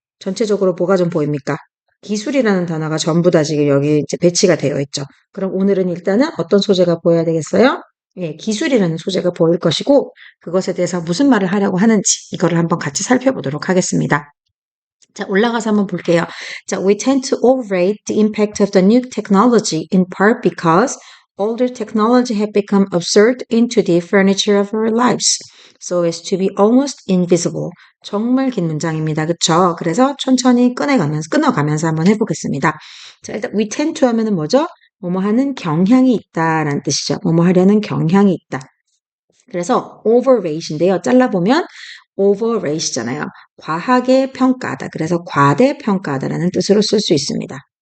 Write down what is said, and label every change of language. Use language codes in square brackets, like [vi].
[ko] 전체적으로 뭐가 좀 보입니까? 기술이라는 단어가 전부 다 지금 여기 이제 배치가 되어 있죠. 그럼 오늘은 일단은 어떤 소재가 보여야 되겠어요? 예, 기술이라는 소재가 보일 것이고 그것에 대해서 무슨 말을 하려고 하는지 이거를 한번 같이 살펴보도록 하겠습니다. 자, 올라가서 한번 볼게요. [en] 자, we tend to overrate the impact of the new technology in part because older technology have become absorbed into the furniture of our lives, so as to be almost invisible. [ko] 정말 긴 문장입니다. 그쵸? 그래서 천천히 끊어가면서 한번 해보겠습니다. 자, 일단 [en] we tend to [ko] 하면은 뭐죠? 뭐뭐 하는 경향이 있다라는 뜻이죠. 뭐뭐 하려는 경향이 있다. 그래서 overrate인데요. 잘라보면 overrate잖아요. 과하게 평가하다. 그래서 과대평가하다라는 뜻으로 쓸 수 있습니다.